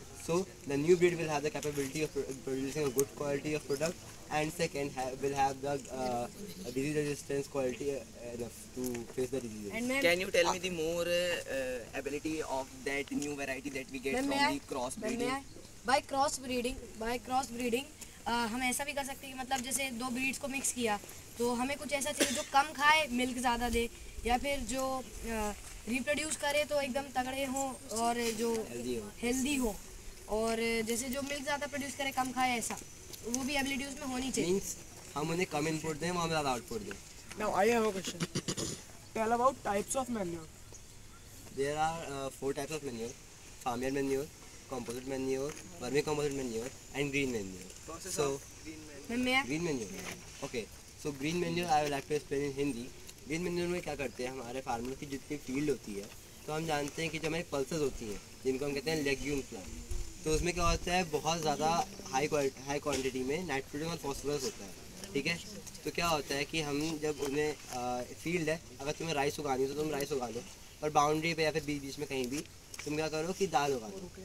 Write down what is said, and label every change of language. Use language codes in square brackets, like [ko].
[en] So the new breed will have the capability of producing a good quality of product, and second will have the disease resistance quality enough to face the disease. Can you tell me the more ability of that new variety that we get from the cross breeding? [hi] By cross breeding हम ऐसा भी कर सकते हैं कि मतलब जैसे दो ब्रीड्स को मिक्स किया तो हमें कुछ ऐसा चाहिए जो कम खाए मिल्क ज़्यादा दे, या फिर जो रिप्रोड्यूस करे तो एकदम तगड़े हो और जो हेल्दी हो, और जैसे जो मिल्क ज़्यादा प्रोड्यूस करे कम खाए, ऐसा वो भी एबिलिटी उसमें होनी चाहिए। Means हम उन्हें कम इनपुट दें, वो हमें ज़्यादा आउटपुट दें. [en] Now I have a question. Tell about types of manure. There are 4 types of manure: farmyard manure, composite manure, vermicomposite manure, and green manure. So green manure. Okay. So green manure I would like to explain in Hindi. [hi] Green manure में क्या करते हैं, हमारे farmer की जितनी field होती है तो हम जानते हैं कि जो हमारी पल्सेस होती हैं जिनको हम कहते हैं लेग्यूम प्लांट, तो उसमें क्या होता है बहुत ज़्यादा हाई क्वांटिटी में नाइट्रोजन और फॉस्फोरस होता है. ठीक है, तो क्या होता है कि हम जब उन्हें फील्ड है, अगर तुम्हें राइस उगानी हो तो तुम राइस उगा लो, और बाउंड्री पे या फिर बीच बीच में कहीं भी तुम क्या करो कि दाल उगा दो.